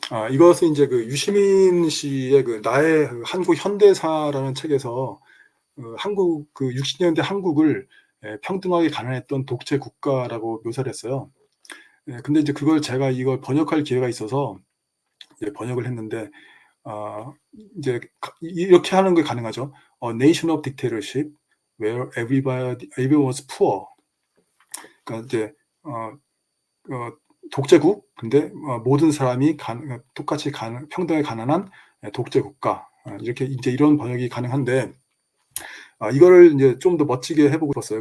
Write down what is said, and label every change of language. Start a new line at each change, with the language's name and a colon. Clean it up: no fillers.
Korean: 이것은 이제 그 유시민 씨의 그 나의 한국 현대사라는 책에서 한국 60년대 한국을 평등하게 가난했던 독재 국가라고 묘사를 했어요. 근데 이제 그걸 제가 이걸 번역할 기회가 있어서 이제 번역을 했는데 이제 이렇게 하는 게 가능하죠.
English: A nation of dictatorship where everyone was poor.
Korean: 그러니까 이제 독재국, 근데 모든 사람이 똑같이 평등하게 가난한 독재 국가. 이렇게 이제 이런 번역이 가능한데 이거를 이제 좀 더 멋지게 해보고 싶었어요.